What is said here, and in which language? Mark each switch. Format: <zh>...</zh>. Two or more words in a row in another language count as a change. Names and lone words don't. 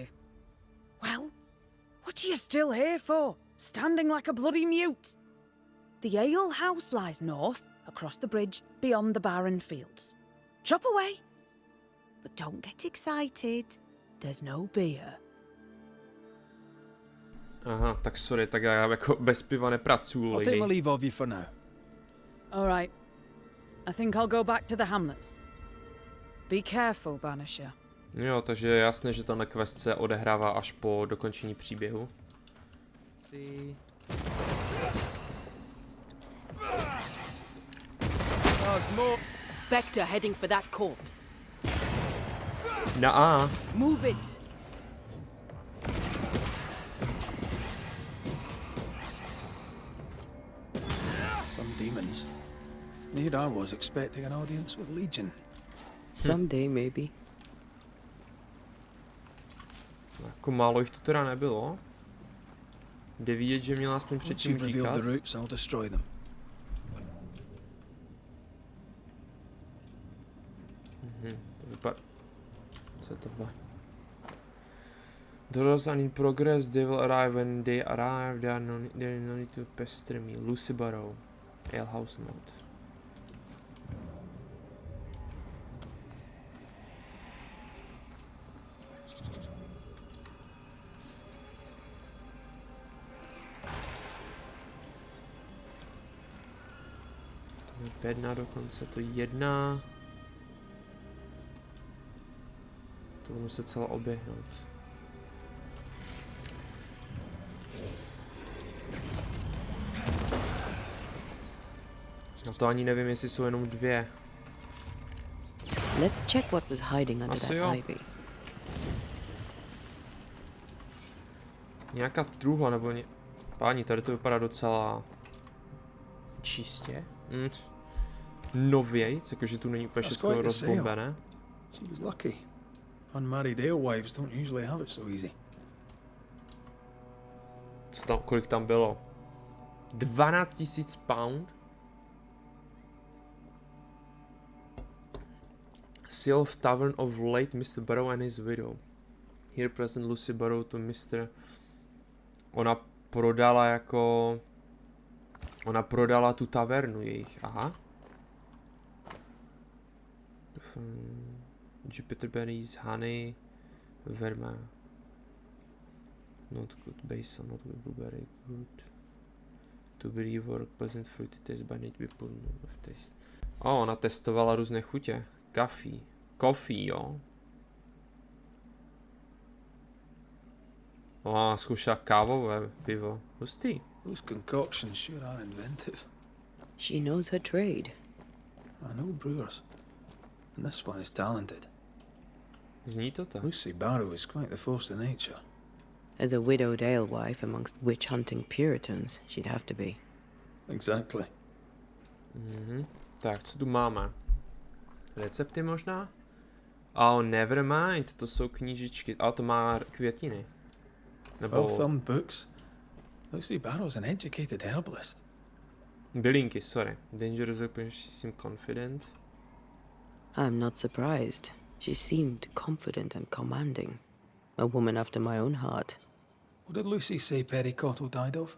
<en>Well, what are you still here for? Standing like a bloody mute? The alehouse lies north, across the bridge, beyond the barren fields. Chop away. But don't get excited. There's no beer.</en> <cs>Aha, tak sorry, tak já jako bez piva nepracuju,</cs> <en>I'll take my lady. leave of you for now. All right. I think I'll go back to the hamlets. Be careful, Banisher.</en> <cs>Jo, takže je jasné, že tenhle quest se odehrává až po dokončení příběhu.</cs> <en>Spectre heading for that corpse.</en> <cs>Na A.</cs> <en>Move it. Some demons. Here I was expecting an audience with Legion. Someday, maybe.</en> <cs>Jako málo jich tu teda nebylo. Jde vidět, že měla aspoň</cs> <en>Once</en> <cs>předtím</cs> <en>you've revealed</en> <cs>říkat.</cs> <en>the roots, I'll destroy them.</en> <cs>To vypadá... Co je tohle?</cs> <en>Doors are in progress, they will arrive when they arrive, they are no need to pester me. Lucy Barrow. Alehouse note.</en> <cs>To je bedna dokonce, to jedna. To budu muset celé oběhnout. No to ani nevím, jestli jsou jenom dvě.</cs> <en>Let's check what was hiding under</en> <cs>Asi</cs> <en>that</en> <cs>jo.</cs> <en>ivy.</en> <cs>Nějaká truhla nebo Páni, tady to vypadá docela... čistě. Novějc, jakože tu není úplně všechno rozbombené.</cs> <en>She was lucky. Unmarried alewives don't usually have it so easy.</en> <cs>Co tam, kolik tam bylo?</cs> <en>12 000 pound? Seal of Tavern of late Mr. Barrow and his widow. Here present Lucy Barrow to Mr.</en> <cs>Ona prodala jako... Ona prodala tu tavernu jejich, aha.</cs> <en>Jupiter berries, honey, verma. Not good, basil, not good, very good. To be rework, pleasant fruity taste by need be put of taste.</en> <cs>Ona testovala různé chutě. Coffee, jo. Ona zkoušela kávové pivo. Hustý.</cs> <en>Those concoctions sure are inventive. She knows her trade. I know brewers. And this one is talented.</en> <cs>Zní to tak.</cs> <en>Lucy Barrow is quite the force of nature. As a widowed alewife amongst witch-hunting Puritans, she'd have to be. Exactly.</en> <cs>Tak, co tu máme? Recepty možná?</cs> <en>Oh, never mind,</en> <cs>to jsou knížičky. A to má květiny. Nebo...</cs> <en>Well-thumbed books. Lucy Barrow's an educated herbalist.</en> <cs>Bylinky, sorry.</cs> <en>Dangerous open, she seemed confident. I'm not surprised. She seemed confident and commanding. A woman after my own heart. What did Lucy say Perry Cottle died of?</en>